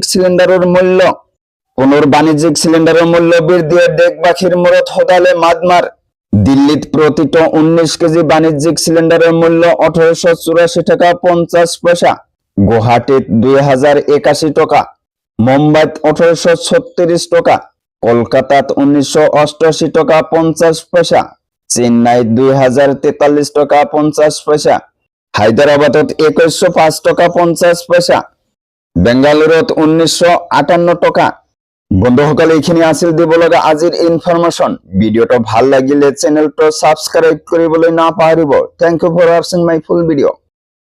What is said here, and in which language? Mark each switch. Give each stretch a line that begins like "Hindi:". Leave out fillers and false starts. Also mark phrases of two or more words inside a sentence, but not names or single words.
Assamese: সিলিণ্ডাৰৰ মূল্য পুনৰ বাণিজ্যিক সিলিণ্ডাৰৰ মূল্য বৃদ্ধিয়ে দেশবাসীৰ মূৰত সদালে মাদমাৰ দিল্লীত প্ৰতিটো 19 কেজি বাণিজ্যিক সিলিণ্ডাৰৰ মূল্য 1884 টাকা 50 পয়সা গুৱাহাটীত 2081 টকা মুম্বাইত 1836 টকা কলকাতাত 1988 টাকা 50 পয়সা চেন্নাইত 2043 টাকা 50 পয়সা হায়দৰাবাদত 2105 টাকা 50 পয়সা বেঙ্গালুৰুত 1958 টাকা বন্ধুসকল এইখিনি আছিল দিব লগা আজিৰ ইনফৰমেশন ভিডিওটো ভাল লাগিলে চেনেলটো সাবস্ক্ৰাইব কৰিবলৈ নাপাহৰিব
English: thank you for watching my full video